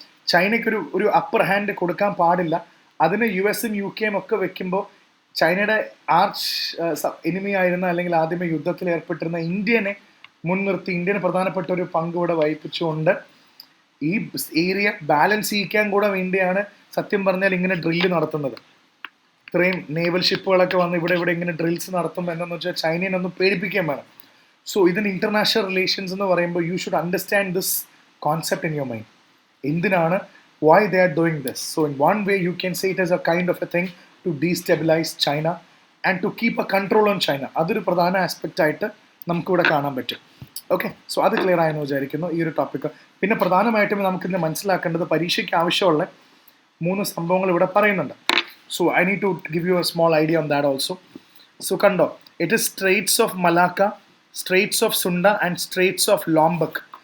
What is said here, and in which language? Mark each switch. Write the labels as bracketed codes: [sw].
[ml] ചൈനയ്ക്കൊരു ഒരു upper hand കൊടുക്കാൻ പാടില്ല. അതിന് യു എസും യു കെയും ഒക്കെ വെക്കുമ്പോൾ ചൈനയുടെ ആർച്ച് എനിമി ആയിരുന്ന അല്ലെങ്കിൽ ആദ്യമേ യുദ്ധത്തിൽ ഏർപ്പെട്ടിരുന്ന ഇന്ത്യനെ മുൻനിർത്തി ഇന്ത്യന് പ്രധാനപ്പെട്ട ഒരു പങ്ക് ഇവിടെ വഹിപ്പിച്ചുകൊണ്ട് ഈ ഏരിയ ബാലൻസ് ചെയ്യിക്കാൻ കൂടെ വേണ്ടിയാണ് സത്യം പറഞ്ഞാൽ ഇങ്ങനെ ഡ്രില്ല് നടത്തുന്നത്. ഇത്രയും നേവൽ ഷിപ്പുകളൊക്കെ വന്ന് ഇവിടെ ഇങ്ങനെ ഡ്രിൽസ് നടത്തും എന്നു വെച്ചാൽ ചൈനയെ ഒന്ന് പേടിപ്പിക്കാൻ വേണം. [en] so [ml] ഇതിന് ഇന്റർനാഷണൽ റിലേഷൻസ് എന്ന് പറയുമ്പോൾ [en] You should understand this concept in your mind. [ml] എന്തിനാണ്, [en] why they are doing this. So in one way you can say it as a kind of a thing to destabilize China and to keep a control on China. [ml] അതൊരു പ്രധാന aspect ആയിട്ട് നമുക്കിവിടെ കാണാൻ പറ്റും. Okay, so അത് clear ആയെന്ന് വിചാരിക്കുന്നു ഈ ഒരു ടോപ്പിക്ക്. പിന്നെ പ്രധാനമായിട്ടും നമുക്കിന്ന് മനസ്സിലാക്കേണ്ടത് പരീക്ഷയ്ക്ക് ആവശ്യമുള്ള 3 സംഭവങ്ങൾ ഇവിടെ പറയുന്നുണ്ട്. [en] So I need to give you a small idea on that also. So [ml] കണ്ടോ, [en] It is straits of Malacca, straits of Sunda and straits of Lombok.